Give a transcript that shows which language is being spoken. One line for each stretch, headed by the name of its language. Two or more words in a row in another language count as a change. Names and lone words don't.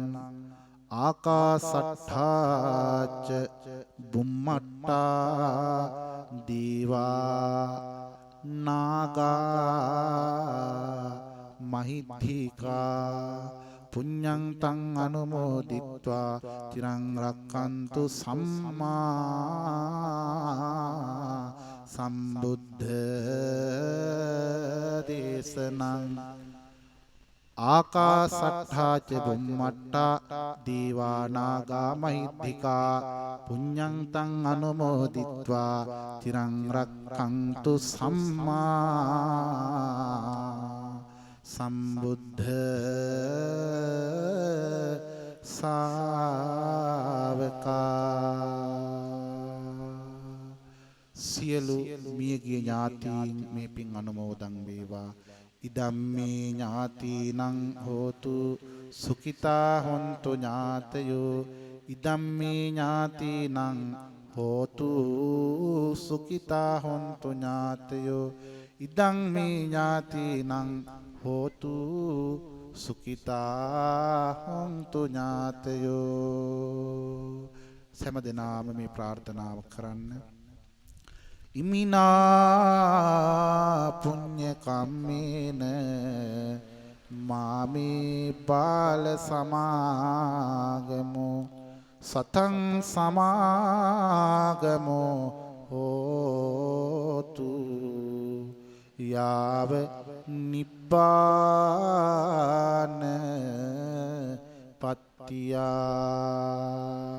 Pali: ආකාසට්ඨා ච බුම්මට්ඨා දේවා නාග මහිද්దికා පුඤ්ඤං තං අනුමෝදිත්වා තිරං රක්ඛන්තු සම්මා සම්බුද්ධ දේශනං. ආකාසට්ඨා ච බුම්මට්ඨා දීවා නාග මහිද්దికා පුඤ්ඤං තං අනුමෝදිත්වා තිරං රක්ඛන්තු සම්මා සම්බුද්ධ ශාවකා.
Sinhala: සියලු මියගිය ඥාතීන් මේ පින් අනුමෝදන් වේවා.
Pali: ඉදම්මේ ඥාතීනං හෝතු සුඛිතා හොන්තු ඥාතයෝ. ඉදම්මේ ඥාතීනං හෝතු සුඛිතා හොන්තු ඥාතයෝ. ඉදං මේ ඥාතීනං හෝතු සුඛිතා හොන්තු ඥාතයෝ.
Sinhala: සෑම දිනම මේ ප්‍රාර්ථනාව කරන්න.
Pali: ඉමිනා පුඤ්ඤ කම්මේන මාමේ බාල සමාගමෝ සතං සමාගමෝ හෝතු යාව නිබ්බාන පත්තියා.